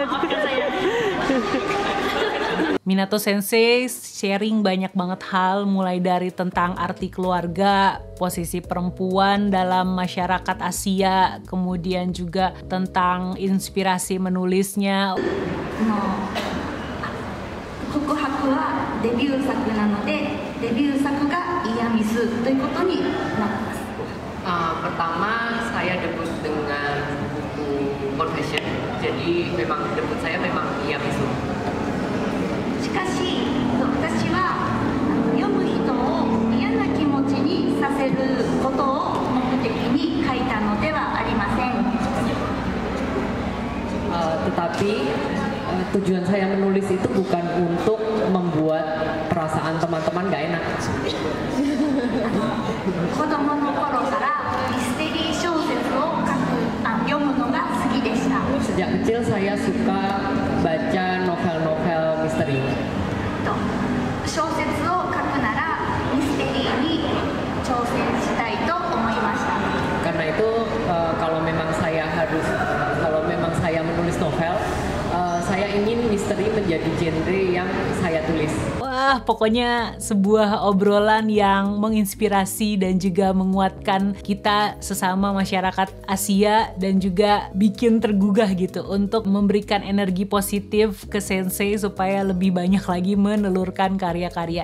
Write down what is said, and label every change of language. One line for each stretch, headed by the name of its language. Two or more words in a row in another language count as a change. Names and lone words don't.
Indonesian: Maafkan saya. Minato Sensei sharing banyak banget hal, mulai dari tentang arti keluarga, posisi perempuan dalam masyarakat Asia, kemudian juga tentang inspirasi menulisnya.
Japanese: 告白はデビュー作なのでデビュー作がイヤミスということになってます。
Indonesian: Pertama saya debut dengan buku Confession, jadi memang debut saya memang Iyamisu.
Japanese: しかし私は読む人を嫌な気持ちにさせることを目的に書いたのではありません。
Indonesian: Tetapi tujuan saya menulis itu bukan untuk membuat perasaan teman-teman gak enak.
Japanese: 子供の頃からミステリー小説を読むのが好きでした。
Indonesian: Sejak kecil saya suka baca novel-novel misteri.
Japanese: 小説を書くならミステリーに挑戦したいと思いました。
Indonesian: Karena itu kalau memang saya menulis novel, saya ingin misteri menjadi genre yang saya tulis. Wah, pokoknya sebuah obrolan yang menginspirasi dan juga menguatkan kita sesama masyarakat Asia dan juga bikin tergugah gitu untuk memberikan energi positif ke Sensei supaya lebih banyak lagi menelurkan karya-karya.